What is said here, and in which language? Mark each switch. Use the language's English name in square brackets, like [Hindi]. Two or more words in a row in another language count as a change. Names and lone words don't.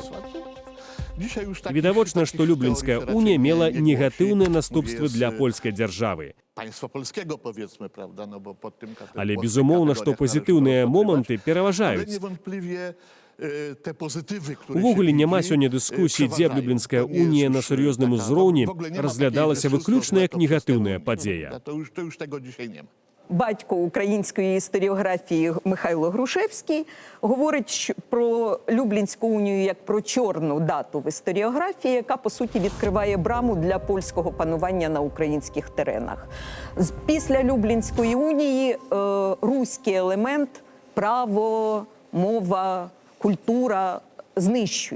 [Belarusian] Відавочна, што Люблінская унія мела негатыўныя наступствы для польскай дзяржавы. Але безумоўна, што пазітыўныя моманты пераважаюць. Увогуле няма сёння дыскусіі, дзе б Люблінская унія на сур'ёзным узроўні разглядалася выключна як негатыўная падзея. [Ukrainian] Батько української історіографії Михайло Грушевський говорить про Люблінську унію як про чорну дату в історіографії, яка, по суті, відкриває браму для польського панування на українських теренах. Після Люблінської унії руський елемент, право, мова, культура знищується.